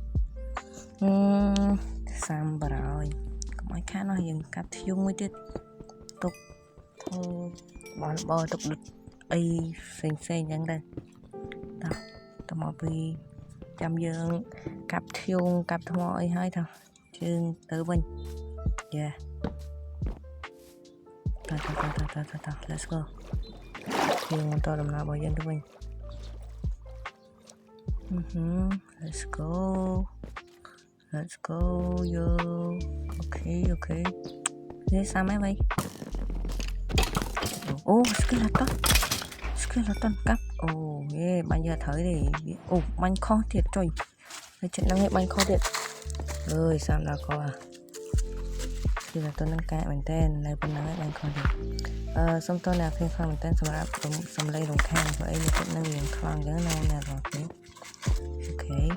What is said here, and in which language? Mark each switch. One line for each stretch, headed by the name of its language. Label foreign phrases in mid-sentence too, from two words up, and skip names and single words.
Khmer: សាំបារហើយកុំឲ្យខានយើងកាត់ធ្យូងមួយទៀតទុកបានបោទុកដុតអីផ្សេងអញ្ចឹងទៅតមកពីចាំយើងកាប់ធ្យូងកាប់ថ្មអីហើយជើងទៅវិញ ត
English: let's go
Khmer: យើងបន្តដំណើររបស់យើងទៅវិញ
English: let's go yo
Khmer: អូខេនេះសាមហើយ អូស្គីឡតនកាប់អូបាញ់យកត្រូវទេអូបាញ់ខុសទៀតចុយហើយចិត្តហ្នឹងឯងបាញ់ខុសទៀតអើយសាមដល់កោស្គីឡតនហ្នឹងកែមែនតើនៅប៉ុណ្ណឹងឯងបាញ់ខុសទៀតសុំតើអ្នកគ្នាខ្លាំងមែនតើសម្រាប់សំឡេងរំខានព្រោះអីនេះចិត្តហ្នឹងរៀងខ្លាំងអញ្ចឹងណាអ្នកនរគ្នាអូខេ